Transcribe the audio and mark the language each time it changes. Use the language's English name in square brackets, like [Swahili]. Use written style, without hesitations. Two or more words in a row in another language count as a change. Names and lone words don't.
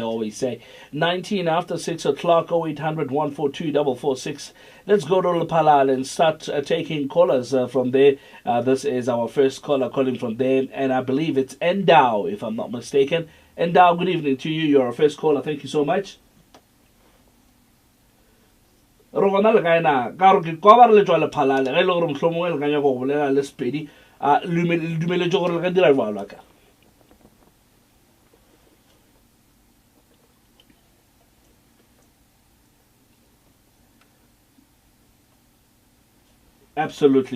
[English] they always say. 19 after 6 o'clock, 0800 142 446. Let's go to Lepalale and start taking callers from there. This is our first caller calling from there, and I believe it's Endau, if I'm not mistaken. Endau, good evening to you. You're our first caller. Thank you so much. [Northern Sotho] Rona le kae na ka re ke kwa ba re le tswa Lephalale ge le gore mohlomongwe le ka nyaka go bolela le Sepedi le dumeletse gore le ka dira jwalo ka. [English] Absolutely.